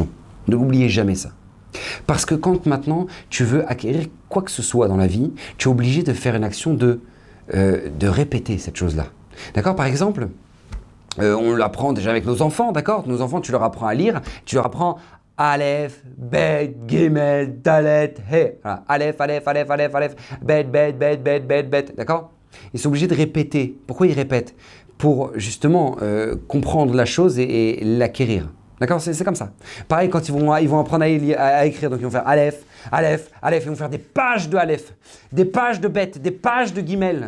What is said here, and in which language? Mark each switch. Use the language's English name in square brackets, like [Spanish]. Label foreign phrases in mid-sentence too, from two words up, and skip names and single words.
[French] Ne l'oubliez jamais ça. Parce que quand maintenant tu veux acquérir quoi que ce soit dans la vie, tu es obligé de faire une action de répéter cette chose-là. D'accord? Par exemple, on l'apprend déjà avec nos enfants, d'accord? Nos enfants, tu leur apprends à lire, tu leur apprends [Hebrew] אלף, בית, גימל, דלת, הא. [French] Voilà. [Hebrew] אלף, אלף, אלף, אלף, אלף, בית, בית, בית, בית, בית, בית, [French] d'accord? Ils sont obligés de répéter. Pourquoi ils répètent? Pour justement comprendre la chose et l'acquérir. D'accord? C'est comme ça. Pareil, quand ils vont apprendre à écrire, donc ils vont faire [Hebrew] אלף, אלף, אלף, [French] ils vont faire des pages de Aleph, des pages de Bet, des pages de Gimel.